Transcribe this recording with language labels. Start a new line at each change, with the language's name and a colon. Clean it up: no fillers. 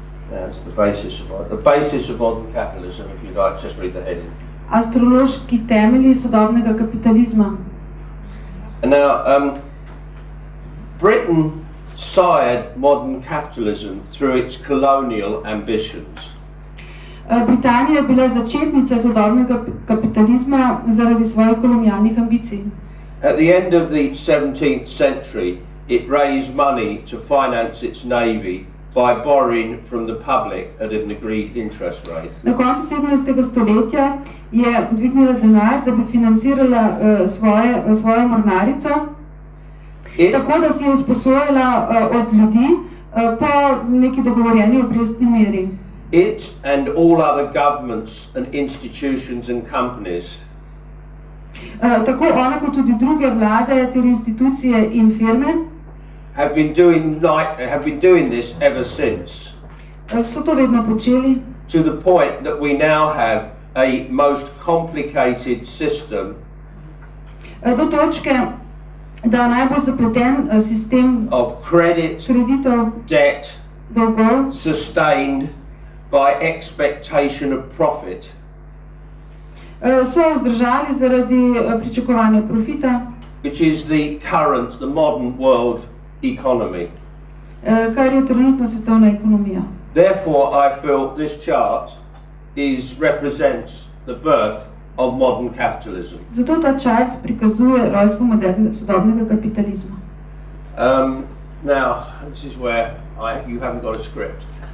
English: That's the basis of modern capitalism, if you'd like, just read the heading.
Slovenian: Astrološki temelji sodobnega kapitalizma.
English: And now, Britain sired modern capitalism through its colonial ambitions.
Slovenian: Britanija je bila začetnica sodobnega kapitalizma zaradi svojih kolonialnih ambicij.
English: At the end of the 17th century, it raised money to finance its navy by borrowing from the public at an agreed interest rate.
Slovenian: Na koncu 17. stoletja je dvignila denar, da bi financirala svojo mornarico, tako da si je izposojala od ljudi po neki dogovorjeni obrestni meri.
English: It and all other governments and institutions and companies
Slovenian: Tako ona kot tudi druge vlade ter institucije in firme
English: have been doing this ever since,
Slovenian: so to vedno počeli,
English: to the point that we now have a most complicated system
Slovenian: do točke, da najbolj zapleten sistem
English: of credit,
Slovenian: kreditov,
English: debt,
Slovenian: dolgov,
English: sustained by expectation of profit.
Slovenian: So vzdržali zaradi pričakovanja profita,
English: which is the current, the modern world economy.
Slovenian: Kar je trenutna svetovna ekonomija.
English: Therefore, I feel this chart represents the birth of modern capitalism.
Slovenian: Zato ta čart prikazuje rojstvo sodobnega kapitalizma.
English: Now, this is where you haven't got a script.